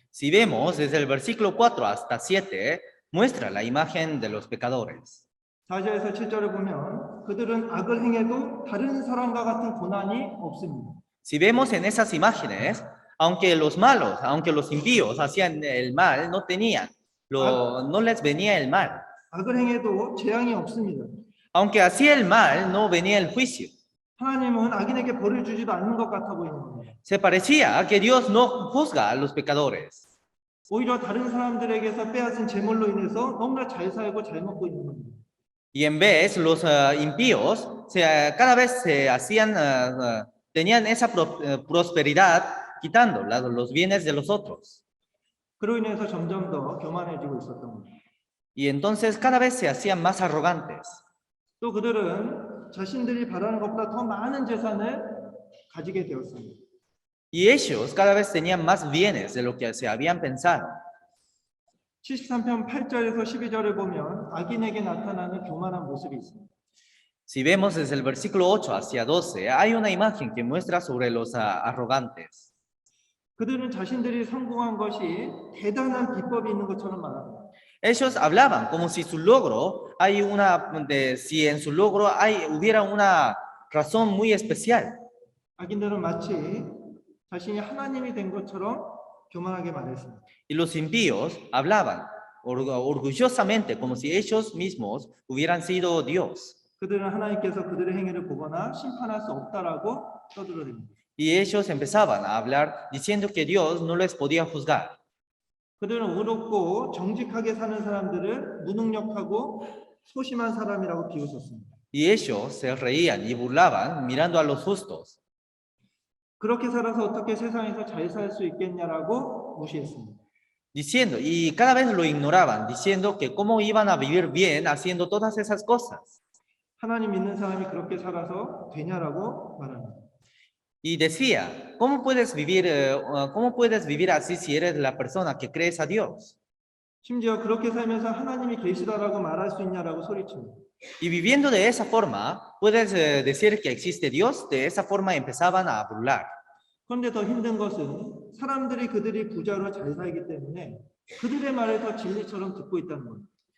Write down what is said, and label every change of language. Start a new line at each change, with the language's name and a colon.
Spanish: Si vemos desde el versículo 4 hasta 7, muestra la imagen de los pecadores.
Korean: 4절에서 7절을 보면 그들은 악을 행해도 다른 사람과 같은 고난이 없습니다.
Spanish: Si vemos en esas imágenes, aunque los malos, aunque los impíos hacían el mal, no les venía el mal.
Korean: 악을 행해도 재앙이 없습니다.
Spanish: Aunque hacía el mal, no venía el juicio.
Korean: 하나님은 악인에게 벌을 주지도 않는 것 같아 보이는 겁니다.
Spanish: Se parecía a que Dios no juzga a los pecadores.
Korean: 오히려 다른 사람들에게서 빼앗은 재물로 인해서 너무나 잘 살고 잘 먹고 있는 겁니다.
Spanish: Y en vez, los impíos cada vez se hacían, tenían esa prosperidad quitando los bienes de los otros.
Korean: 그로 인해서 점점 더 교만해지고 있었던 겁니다.
Spanish: Y entonces cada vez se hacían más arrogantes.
Korean: 또 그들은 자신들이 바라는 것보다 더 많은 재산을 가지게 되었습니다.
Spanish: Y ellos cada vez tenían más bienes de lo que se habían pensado.
Korean: 73편 8절에서 12절을 보면 악인에게 나타나는 교만한 모습이 있습니다.
Spanish: Si vemos desde el versículo 8 hacia 12, hay una imagen que muestra sobre los arrogantes.
Korean: 그들은 자신들이 성공한 것이 대단한 비법이 있는 것처럼 말합니다.
Spanish: Ellos hablaban como si su logro, si en su logro hubiera una razón muy especial.
Korean: 악인들은 마치 자신이 하나님이 된 것처럼 교만하게 말했습니다.
Spanish: Y los impíos hablaban orgullosamente como si ellos mismos hubieran sido Dios.
Korean: 그들은 하나님께서 그들의 행위를 보거나 심판할 수 없다라고 떠들어댑니다.
Spanish: Y ellos empezaban a hablar diciendo que Dios no les podía juzgar.
Korean: 그들은 의롭고 정직하게 사는 사람들을 무능력하고 소심한 사람이라고 비웃었습니다.
Spanish: Y ellos se reían y burlaban mirando a los justos.
Korean: 그렇게 살아서 어떻게 세상에서 잘 살 수 있겠냐라고 무시했습니다.
Spanish: Diciendo, y cada vez lo ignoraban, diciendo que cómo iban a vivir bien haciendo todas esas cosas.
Korean: 하나님 믿는 사람이 그렇게 살아서 되냐라고 말합니다.
Spanish: Y decía, ¿cómo puedes vivir así si eres la persona que crees a Dios?
Korean: 심지어 그렇게 살면서 하나님이 계시다라고 말할 수 있냐라고 소리칩니다.
Spanish: Y viviendo de esa forma, puedes decir que existe Dios. De esa forma empezaban a burlar.
Korean: 그런데 더 힘든 것은 사람들이 그들이 부자로 잘 살기 때문에 그들의 말을 더 진리처럼 듣고 있다는 겁니다.